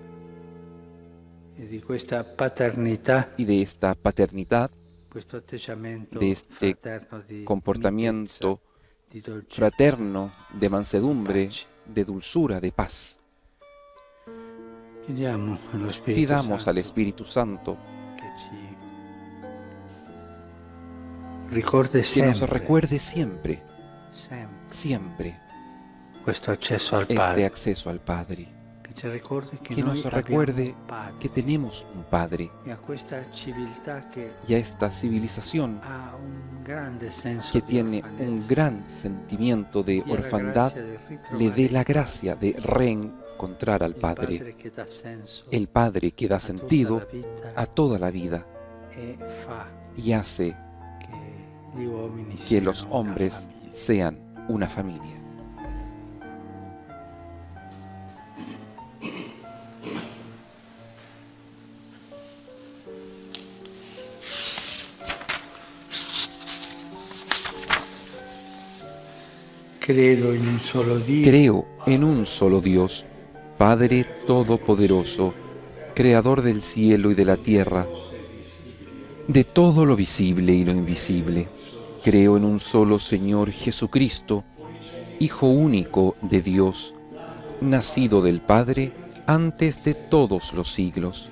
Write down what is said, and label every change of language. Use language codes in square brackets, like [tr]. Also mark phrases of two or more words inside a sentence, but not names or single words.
[es] Y de esta paternidad, de este comportamiento fraterno, de mansedumbre, de dulzura, de paz. Pidamos al Espíritu Santo [it] ricordi [es] que nos [it] sempre, [es] recuerde siempre, [it] sempre [es] siempre, [it] questo accesso al [es] este Padre. acceso al Padre. [it] Che ci ricordi che [es] Que [it] noi [es] nos [it] abbiamo [es] recuerde [it] un Padre. [es] que tenemos un Padre [it] E a questa civiltà che [es] y a esta civilización [it] ha un grande senso [es] que [it] di [es] tiene un [it] orfanezza, [es] gran sentimiento de [it] dia la [es] orfandad, [it] grazia di ritrovare [es] le dé la [it] il [es] gracia de reencontrar al [it] il Padre, che dà senso [es] el Padre que da [it] a tutta [es] sentido [it] la vita [es] a toda la vida [it] e fa [es] y hace [it] che gli uomini [es] que [it] siano [es] los [it] una [es] hombres [it] famiglia. [es] sean una familia. [it] Credo in un solo Dio, [es] Creo en un solo Dios, Padre Todopoderoso, Creador del cielo y de la tierra, de todo lo visible y lo invisible. Creo en un solo Señor Jesucristo, Hijo único de Dios, nacido del Padre antes de todos los siglos.